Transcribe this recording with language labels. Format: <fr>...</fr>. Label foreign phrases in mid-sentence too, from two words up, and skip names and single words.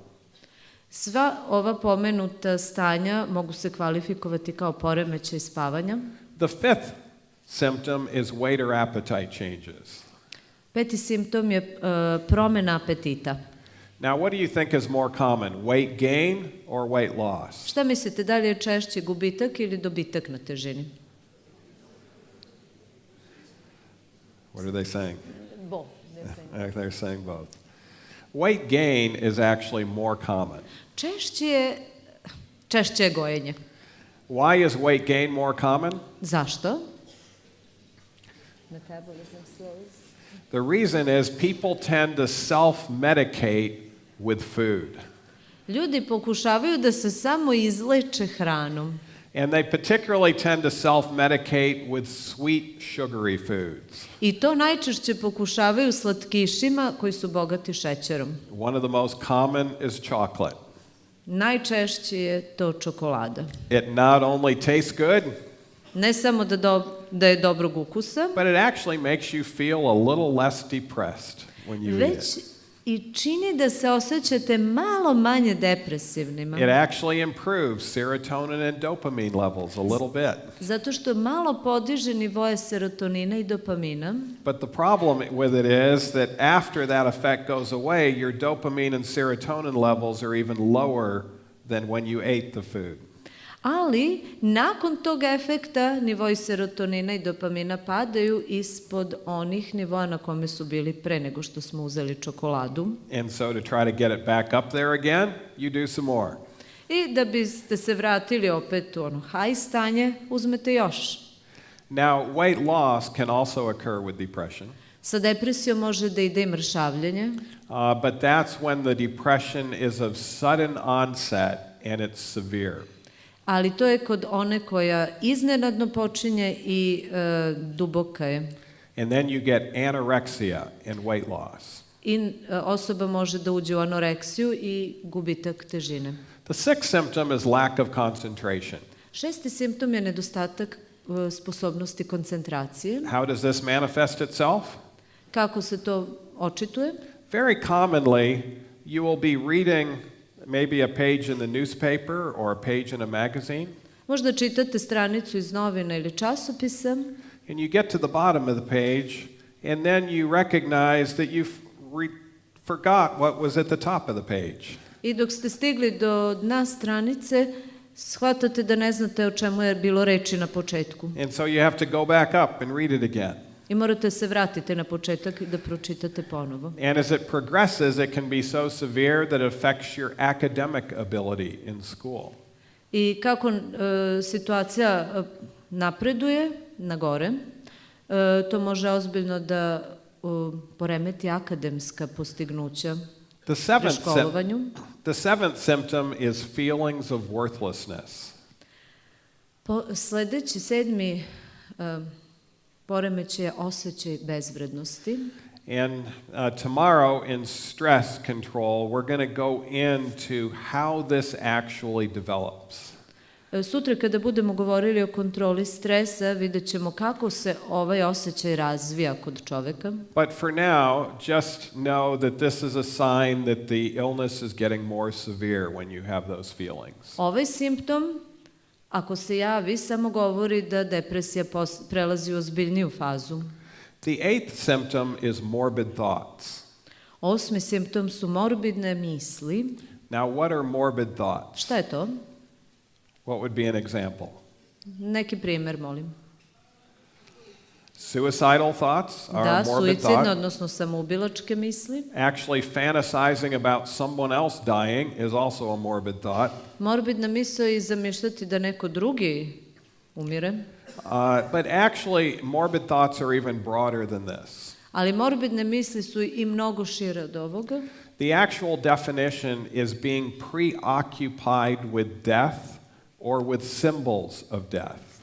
<sr>Sva ova pomenuta stanja mogu se kvalifikovati kao poremećaj spavanja.</sr> <en>The fifth symptom is weight or appetite changes.</en> <sr>Peti simptom je promena apetita.</sr> <en>Now, what do you think is more common, weight gain or weight loss?</en> <sr>Šta mislite, da li je češće gubitak ili dobitak na težini?</sr> <en>What are they saying? Both. They're saying both. Weight gain is actually more common.</en> <sr>Češće je gojenje.</sr> <en>Why is weight gain more common? Zašto? Metabolism slows. The reason is people tend to self-medicate with food.</en> <sr>Ljudi pokušavaju da se samo izleče hranom.</sr> <en>And they particularly tend to self-medicate with sweet, sugary foods.</en> <sr>I to najčešće pokušavaju slatkišima koji su bogati šećerom.</sr> <en>One of the most common is chocolate.</en> <sr>Najčešće je to čokolada.</sr> <en>It not only tastes good,</en> <sr>Ne samo da je dobrog ukusa,</sr> <en>but it actually makes you feel a little less depressed when you eat</en> <sr>već</sr> <en>it.</en> <sr>i čini da se osjećate malo manje depresivnima.</sr> <en>It actually improves serotonin and dopamine levels a little bit.</en> <sr>Zato što malo podiže nivoje serotonina i dopamina.</sr> <en>But the problem with it is that after that effect goes away, your dopamine and serotonin levels are even lower than when you ate the food.</en> <sr>Ali, nakon tog efekta, nivoji serotonina i dopamina padaju ispod onih nivoa na kome su bili pre nego što smo uzeli čokoladu.</sr> <en>And so to try to get it back up there again, you do some more.</en> <sr>I da biste se vratili opet u ono high stanje, uzmete još.</sr> <en>Now, weight loss can also occur with depression.</en> <sr>Sa depresijom može da ide i mršavljenje,</sr> <en>But that's when the depression is of sudden onset and it's severe.</en> <sr>ali to je kod one koja iznenadno počinje i duboka je.</sr> <en>And then you get anorexia and weight loss.</en> <sr>I osoba može da uđe u anoreksiju i gubitak težine.</sr> <en>The sixth symptom is lack of concentration.</en> <sr>6. simptom je nedostatak sposobnosti koncentracije.</sr> <en>How does this manifest itself?</en> <sr>Kako se to očituje?</sr> <en>Very commonly, you will be reading maybe a page in the newspaper or a page in a magazine,</en> <sr>Možda čitate stranicu iz novina ili časopisa</sr> <en>and you get to the bottom of the page, and then you recognize that you forgot what was at the top of the page.</en> <sr>i dok ste stigli do dna stranice, shvatate da ne znate o čemu je bilo reči na početku.</sr> <en>And so you have to go back up and read it again.</en> <sr>I morate se vratiti na početak i da pročitate ponovo.</sr> <en>And as it progresses, it can be so severe that it affects your academic ability in school.</en> <sr>I kako situacija napreduje na gore, to može ozbiljno da poremeti akademska postignuća</sr> <en>The</en> <sr>pri školovanju.</sr> <en>seventh symptom is feelings of worthlessness.</en> <sr>Sledeći 7. poremećaj je osjećaj bezvrednosti.</sr> <en>And tomorrow in stress control, we're going to go into how this actually develops.</en> <sr>Sutra kada budemo govorili o kontroli stresa, vidjet ćemo kako se ovaj osjećaj razvija kod čoveka.</sr> <en>But for now, just know that this is a sign that the illness is getting more severe when you have those feelings.</en> <sr>Ovaj simptom, ako se javi, samo govori da depresija prelazi u ozbiljniju fazu.</sr> <en>The eighth symptom is morbid thoughts.</en> <sr>8. simptom su morbidne misli.</sr> <en>Now, what are morbid thoughts?</en> <sr>Šta je to?</sr> <en>What would be an example?</en> <sr>Neki primer, molim.</sr> <en>Suicidal thoughts are</en> <sr>Da,</sr> <en>a morbid</en> <sr>suicidne,</sr> <en>thought.</en> <sr>odnosno samoubilačke misli.</sr> <en>Actually, fantasizing about someone else dying is also a morbid thought.</en> <sr>Morbidna misao je i zamišljati da neko drugi umire.</sr> <en>But actually, morbid thoughts are even broader than this.</en> <sr>Ali morbidne misli su i mnogo šire od ovoga.</sr> <en>The actual definition is being preoccupied with death or with symbols of death.</en>